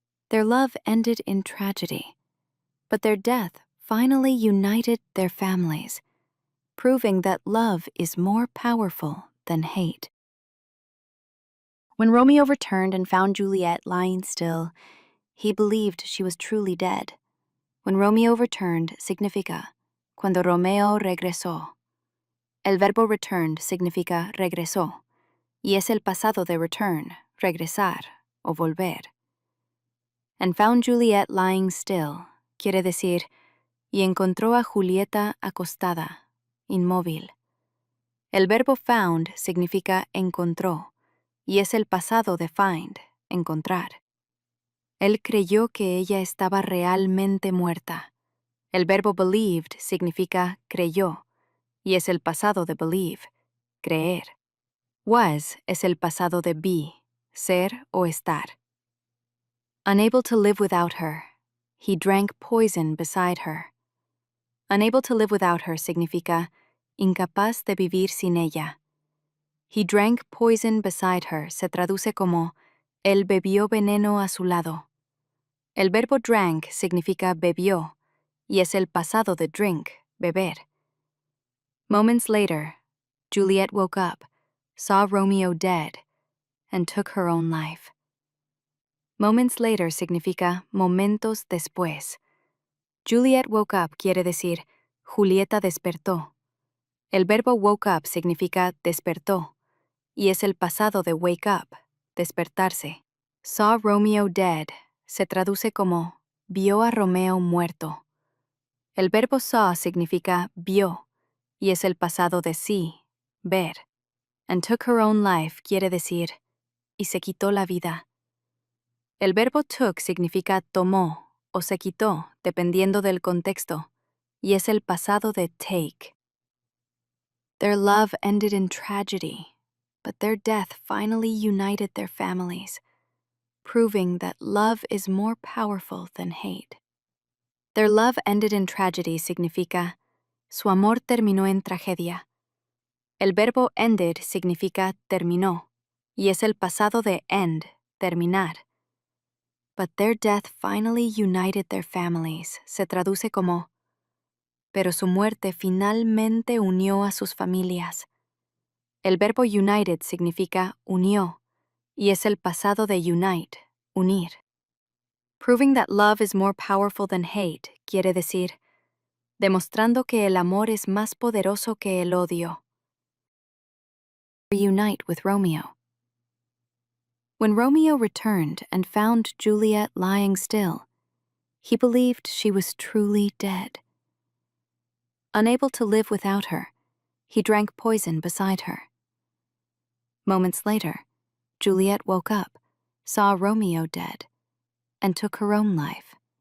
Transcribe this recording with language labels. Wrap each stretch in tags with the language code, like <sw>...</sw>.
<en>Their love ended in tragedy, but their death finally united their families, proving that love is more powerful than hate. When Romeo returned and found Juliet lying still, he believed she was truly dead. When Romeo returned</en> <es>significa cuando Romeo regresó. El verbo returned significa regresó, y es el pasado de return, regresar o volver.</es> <en>And found Juliet lying still</en> <es>quiere decir y encontró a Julieta acostada, inmóvil. El verbo found significa encontró, y es el pasado de find, encontrar. Él creyó que ella estaba realmente muerta. El verbo believed significa creyó, y es el pasado de believe, creer. Was es el pasado de be, ser o estar.</es> <en>Unable to live without her, he drank poison beside her. Unable to live without her</en> <es>significa incapaz de vivir sin ella.</es> <en>He drank poison beside her</en> <es>se traduce como él bebió veneno a su lado. El verbo drank significa bebió, y es el pasado de drink, beber.</es> <en>Moments later, Juliet woke up, saw Romeo dead, and took her own life. Moments later</en> <es>significa momentos después.</es> <en>Juliet woke up</en> <es>quiere decir Julieta despertó. El verbo woke up significa despertó y es el pasado de wake up, despertarse.</es> <en>Saw Romeo dead</en> <es>se traduce como vio a Romeo muerto. El verbo saw significa vio y es el pasado de see, ver.</es> <en>And took her own life</en> <es>quiere decir y se quitó la vida. El verbo took significa tomó o se quitó, dependiendo del contexto, y es el pasado de take.</es> <en>Their love ended in tragedy, but their death finally united their families, proving that love is more powerful than hate. Their love ended in tragedy</en> <es>significa su amor terminó en tragedia. El verbo ended significa terminó, y es el pasado de end, terminar.</es> <en>But their death finally united their families</en> <es>se traduce como pero su muerte finalmente unió a sus familias. El verbo united significa unió y es el pasado de unite, unir.</es> <en>Proving that love is more powerful than hate</en> <es>quiere decir demostrando que el amor es más poderoso que el odio.</es> <en>Reunite with Romeo. When Romeo returned and found Juliet lying still, he believed she was truly dead. Unable to live without her, he drank poison beside her. Moments later, Juliet woke up, saw Romeo dead, and took her own life.</en>